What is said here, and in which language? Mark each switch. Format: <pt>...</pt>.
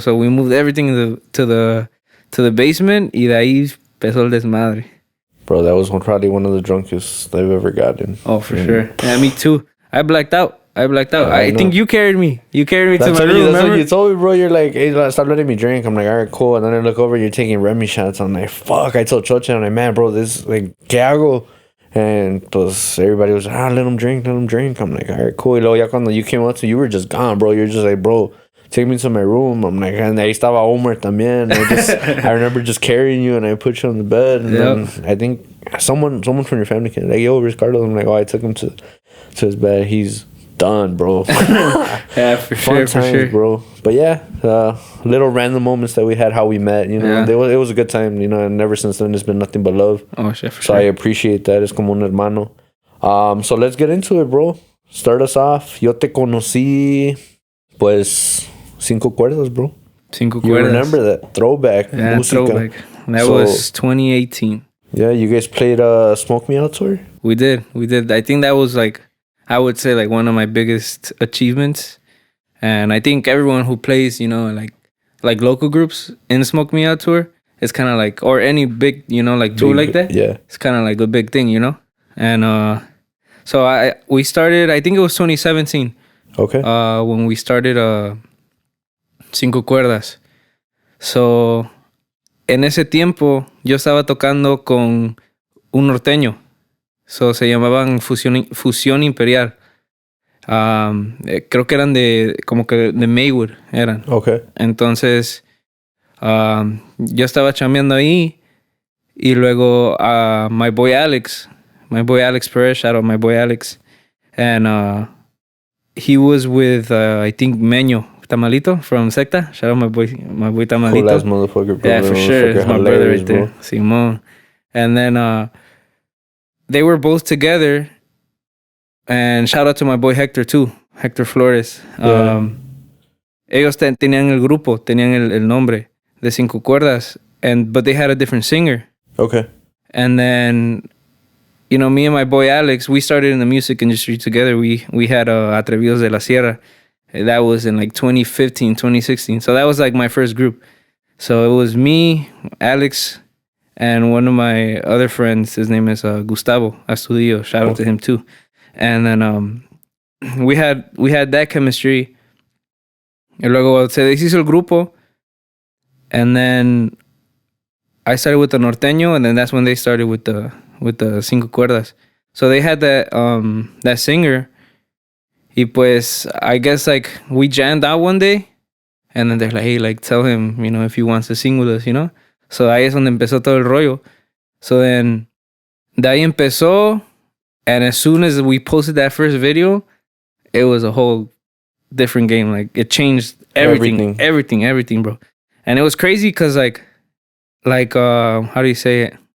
<en>So we moved everything to the basement,</en> <es>y de ahí empezó el desmadre.</es> <en>Bro, that was probably one of the drunkest I've ever gotten. Oh, for sure. Yeah, me too. I blacked out. I think you carried me. You carried me to my room, That's what you told me, bro. You're like, hey, stop letting me drink. I'm like, all right, cool. And then I look over, you're taking Remy shots. I'm like, fuck. I told Choche, I'm like, man, bro, this, like,</en> <es>¿qué hago?</es> <en>And pues everybody was, let him drink. I'm like, all right, cool.</en> <es>Y luego ya cuando</es> <en>you came up to, you were just gone, bro. You're just like, bro, take me to my room. I'm like, and</en> <es>ahí estaba Omar también.</es> <en>I remember just carrying you, and I put you on the bed. And then I think someone from your family came, like, yo, where's Carlos? I'm like, I took him to his bed. He's done, bro. Yeah, for Fun times, bro. But yeah, little random moments that we had, how we met, you know. Yeah. It was a good time, you know, and ever since then, it's been nothing but love. Oh, shit, for so sure. I appreciate that.</en> <es>Es como un hermano.</es> <en>So let's get into it, bro. Start us off.</en> <es>Yo te conocí, pues, 5 cuerdas, bro. 5 cuerdas.</es> <en>You remember that? Throwback. Yeah,</en> <es>música.</es> <en>throwback. That was 2018. Yeah, you guys played Smoke Me Out tour? We did. I think that was like, I would say, like, one of my biggest achievements. And I think everyone who plays, you know, like local groups in the Smoke Me Out tour, it's kind of like, or any big, you know, like tour like that. Yeah. It's kind of like a big thing, you know? And so we started, I think it was 2017. Okay. When we started 5 cuerdas.</en> <es>So, en ese tiempo, yo estaba tocando con un norteño. So, se llamaban Fusión Imperial. Creo que eran como que de Maywood eran.</es> <en>Okay.</en> <es>Entonces, yo estaba chambeando ahí, y luego</es> <en>my boy Alex my boy Alex Perez. Shout out my boy Alex. And he was with I think Meño Tamalito from Secta. Shout out my boy Tamalito. Cool ass motherfucker, bro. Yeah, for sure. It's my brother right there, Simon. And then they were both together. And shout out to my boy Hector too, Hector Flores. Yeah.</en> <es>Ellos tenían el grupo, tenían el nombre de Cinco Cuerdas,</es> <en>but they had a different singer. Okay. And then, you know, me and my boy Alex, we started in the music industry together. We had Atrevidos de la Sierra. That was in like 2015, 2016. So that was like my first group. So it was me, Alex, and one of my other friends. His name is Gustavo Astudillo. Shout out to him too. And then we had that chemistry.</en> <es>Y luego se deshizo el grupo.</es> <en>And then I started with the Norteño, and then that's when they started with the Cinco Cuerdas. So they had that singer.</en> <es>Y pues,</es> <en>I guess like we jammed out one day, and then they're like, hey, like tell him, you know, if he wants to sing with us, you know.</en> <es>So ahí es donde empezó todo el rollo.</es> <en>So then,</en> <es>de ahí empezó,</es> <en>and as soon as we posted that first video, it was a whole different game. Like it changed everything, bro. And it was crazy because like how do you say it?</en>